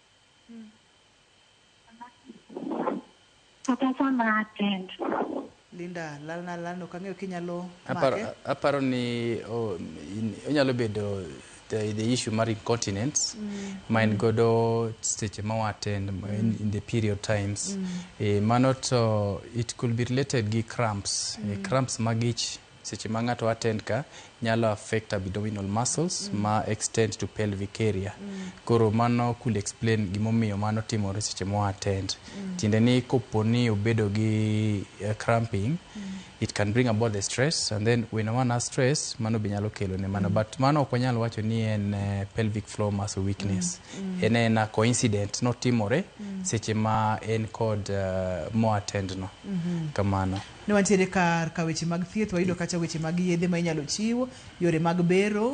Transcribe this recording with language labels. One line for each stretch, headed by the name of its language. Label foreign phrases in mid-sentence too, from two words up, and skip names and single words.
Luo (Kenya and Tanzania): Kata sama attend. Linda, lalno kang'eyo kinyalo make. Aparo ni onyalo bedo
English: the issue
Luo (Kenya and Tanzania): mar incontinence, mine godo seche ma attend
English: in the period times.
Luo (Kenya and Tanzania): Mano to
English: it could be related gi cramps. Cramps
Luo (Kenya and Tanzania): magich seche ma ng'ato
English: attend
Luo (Kenya and Tanzania): ka nyalo
English: affect abdominal muscles ma extend to pelvic area.
Luo (Kenya and Tanzania): Koro mano
English: could explain
Luo (Kenya and Tanzania): gimomiyo mano timore seche ma attend. Tiende ni koponi obedo gi
English: cramping, it can bring about the stress, and then when one has stress,
Luo (Kenya and Tanzania): mano be nyalo kelo ne mano. But mano ok wanyalo wacho ni en
English: pelvic floor muscle weakness.
Luo (Kenya and Tanzania): En
English: a coincident,
Luo (Kenya and Tanzania): no timore seche ma en kod mo attend no. Kamano. Ne wantiere kar ka weche mag thieth, wayudo kacha weche mag yedhe ma inyalo chiwo, yore mag bero.